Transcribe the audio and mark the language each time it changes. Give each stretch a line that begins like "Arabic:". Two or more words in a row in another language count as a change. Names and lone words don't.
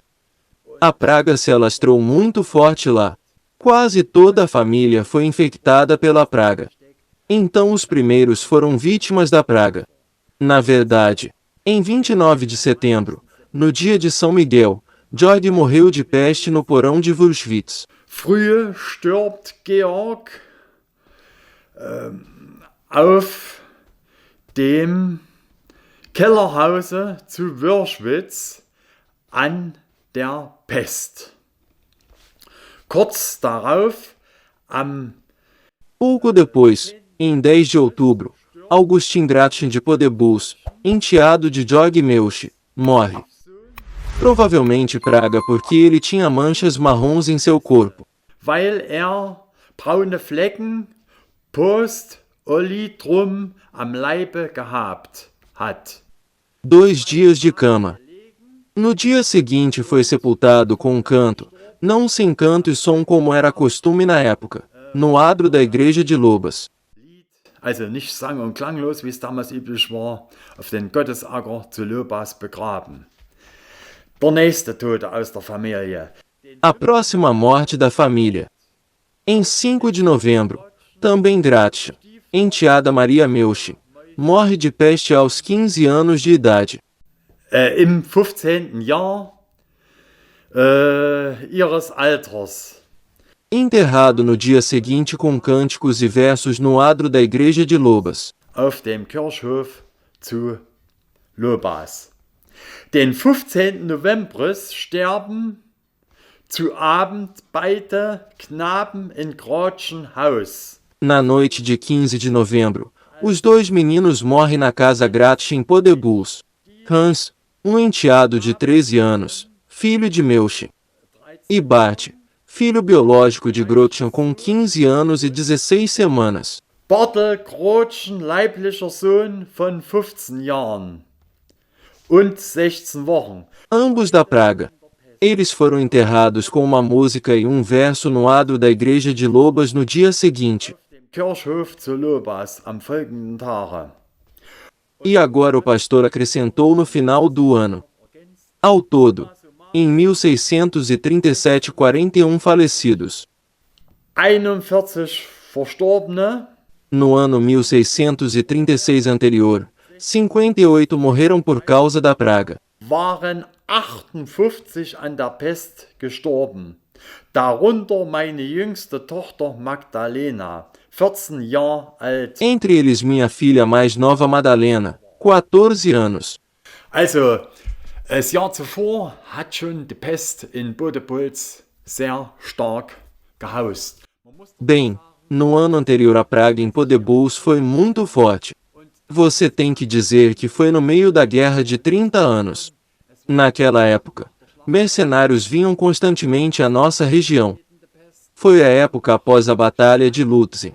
Portuguese: A praga se alastrou muito forte lá. Quase toda a família foi infectada pela praga. Então os primeiros foram vítimas da praga. Na verdade, em 29 de setembro, no dia de São Miguel, Georg morreu de peste no porão de Wurschwitz.
German: Früh stirbt Georg auf dem Kellerhause zu Wurschwitz an der Pest. Kurz darauf, am
Portuguese: Pouco depois, em 10 de outubro, Augustin Gratchen de Podebuls, enteado de Georg Milch, morre. Provavelmente praga porque ele tinha manchas marrons em seu corpo.
German: weil braune Flecken post-Olitrum am Leibe gehabt hat.
Portuguese: 2 dias de cama. No dia seguinte foi sepultado com um canto, não sem canto e som como era costume na época, no adro da igreja de Lobas.
German: Also nicht sang- und klanglos, wie es damals üblich war, auf den Gottesacker zu Lobas begraben. Der nächste Tote aus der Familie.
Portuguese: A próxima morte da família. Em 5 de novembro, também Gratchen, enteada Maria Milch, morre de peste aos 15 anos de idade.
German: Im 15. Jahr ihres Alters.
Portuguese: Enterrado no dia seguinte com cânticos e versos no adro da igreja de Lobas.
German: Auf dem Kirchhof zu Lobas. Den 15. November sterben zu Abend beide Knaben in Gratchen Haus.
Portuguese: Na noite de 15 de novembro, os 2 meninos morrem na casa Gratchen em Podebuls. Hans, um enteado de 13 anos, filho de Milch. E Bart, filho biológico de Gratchen com 15 anos e 16 semanas.
German: Bartel Gratchen, leiblicher Sohn von 15 Jahren und 16 Wochen.
Portuguese: Ambos da praga. Eles foram enterrados com uma música e um verso no adro da igreja de Lobas no dia seguinte.
German: Kirchhof zu Lobas am folgenden Tage.
Portuguese: E agora o pastor acrescentou no final do ano. Ao todo, em 1637, 41 falecidos.
German: 41 Verstorbene.
Portuguese: No ano 1636 anterior, 58 morreram por causa da praga.
German: Waren 58 an der Pest gestorben. Darunter meine jüngste Tochter Magdalena, 14 Jahre alt.
Portuguese: Entre eles minha filha mais nova Madalena, 14 anos.
German: Also, das Jahr zuvor hat schon die Pest in Bodepuls sehr stark gehaust.
Portuguese: Bem, no ano anterior a praga em Podebuls foi muito forte. Você tem que dizer que foi no meio da guerra de 30 anos. Naquela época, mercenários vinham constantemente à nossa região. Foi a época após a Batalha de Lützen.